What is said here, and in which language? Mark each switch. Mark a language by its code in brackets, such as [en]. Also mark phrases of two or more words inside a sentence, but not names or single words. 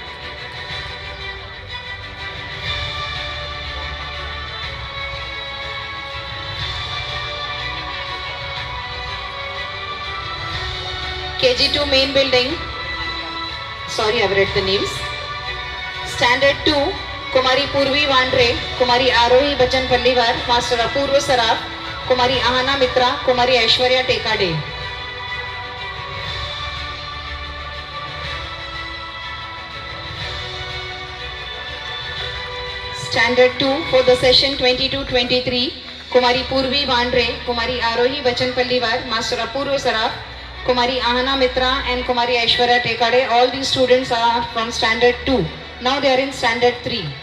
[en] KG2 main building, sorry I've read the names. Standard 2, Kumari Purvi Vandre, Kumari Arohi Bachan Pallivar, Master Apurva Saraf, Kumari Ahana Mitra, Kumari Aishwarya Tekade. Standard 2 for the session 22-23, Kumari Purvi Vandre, Kumari Arohi Bachan Pallivar, Master Apurva Saraf, Kumari Ahana Mitra and Kumari Aishwarya Tekade. All these students are from standard 2. Now they are in standard 3.